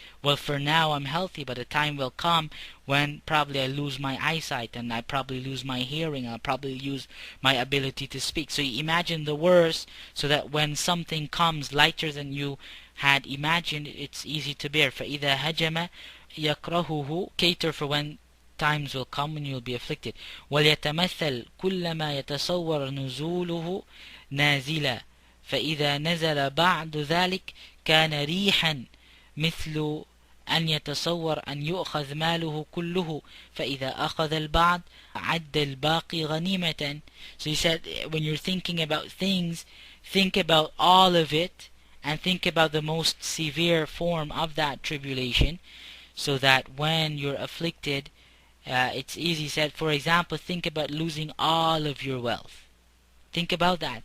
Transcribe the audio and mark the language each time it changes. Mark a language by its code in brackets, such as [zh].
[en] Well, for now I'm healthy, but a time will come when probably I lose my eyesight, and I probably lose my hearing, I'll probably lose my ability to speak. So you imagine the worst, so that when something comes lighter than you had imagined, it's easy to bear. [ar] فَإِذَا هَجَمَ يَكْرَهُهُ. [en] Cater for when times will come when you'll be afflicted. [ar] وَلْيَتَمَثَّلْ كُلَّمَا يَتَصَوَّرَ نُزُولُهُ نَازِلًا فإذا نزل بعد ذلك كان ريحا مثل أن يتصور أن يؤخذ ماله كله فإذا أخذ البعض عد الباقي غنيمة. [en] So he said, when you're thinking about things, think about all of it, and think about the most severe form of that tribulation, so that when you're afflicted, it's easy. He said, for example, think about losing all of your wealth. Think about that.